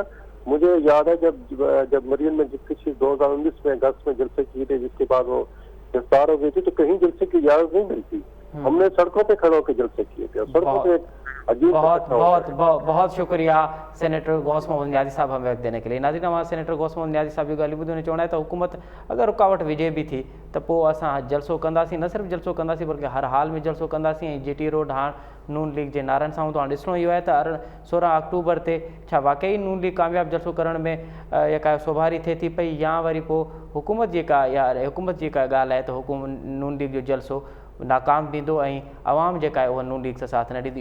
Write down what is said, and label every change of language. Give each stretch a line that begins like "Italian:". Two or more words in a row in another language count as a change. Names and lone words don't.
Urdu: مجھے یاد ہے جب مریم میں کسی 2019 میں اگست میں جلسے کیے تھے، جس کے بعد وہ گرفتار ہو گئی تھی، تو کہیں جلسے کی اجازت نہیں ملتی، ہم نے سڑکوں پہ کھڑے ہو کے جلسے کیے تھے، سڑکوں پہ بہت شکریہ سینیٹر غوث محمد نیازی صاحب ہمیں وقت دینے کے لیے۔ ناظرین، ہمارا
Sindhi: سینیٹر غوث محمد نیازی صاحب جو ॻाल्हि ॿुधो ने चवणु आहे त हुकूमत अगरि रुकावट विझे बि थी त पोइ असां जलसो कंदासीं, न सिर्फ़ु जलसो कंदासीं बल्कि हर हाल में जलसो कंदासीं। ऐं GT रोड हाणे नून लीग जे नारनि सां तो हाणे ॾिसणो इहो आहे त 16 अक्टूबर ते छा वाक़ई नून लीग कामयाबु जलसो करण में जेका सोभारी थिए थी पई, या वरी पोइ हुकूमत जेका ॻाल्हि आहे त नून लीग जो जलसो नाकाम थींदो ऐं आवाम जेका आहे उहा नून लीग सां साथ न ॾींदी।